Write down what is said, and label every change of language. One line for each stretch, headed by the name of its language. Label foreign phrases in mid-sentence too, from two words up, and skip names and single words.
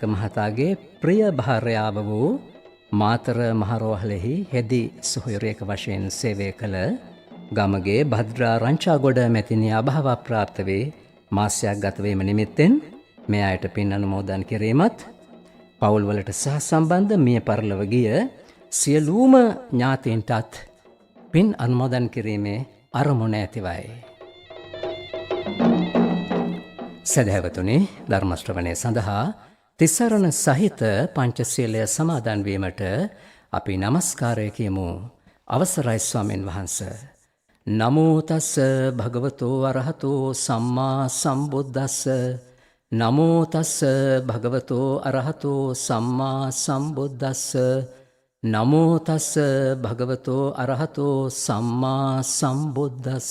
Sinhala: මහතාගේ ප්‍රිය භාර්යාව වූ මාතර මහරෝහලෙහි හෙදි සොහොයුරියක වශයෙන් සේවය කළ ගමගේ භද්‍රා රංචාගොඩ මැතිණිය අභාව ප්‍රාප්ත වේ මාසයක් ගතවීම නිමිත්තෙන් මේ අයට පින් අනුමෝදන් කිරීමත්, පවුල්වලට සහ සම්බන්ධ මිය පරලොව ගිය සියලුම ඥාතීන්ටත් පින් අනුමෝදන් කිරීමේ අරමුණ ඇතිවයි. සදහැවතුනි, ධර්ම ශ්‍රවණය සඳහා තිසරණ සහිත පංචශීලය සමාදන් වීමට අපි নমස්කාරය කියමු. අවසරයි ස්වාමීන් වහන්ස.
Pali: නමෝ තස්ස භගවතෝ අරහතෝ සම්මා සම්බුද්දස්ස. නමෝ තස්ස භගවතෝ අරහතෝ සම්මා සම්බුද්දස්ස. නමෝ තස්ස භගවතෝ අරහතෝ සම්මා සම්බුද්දස්ස.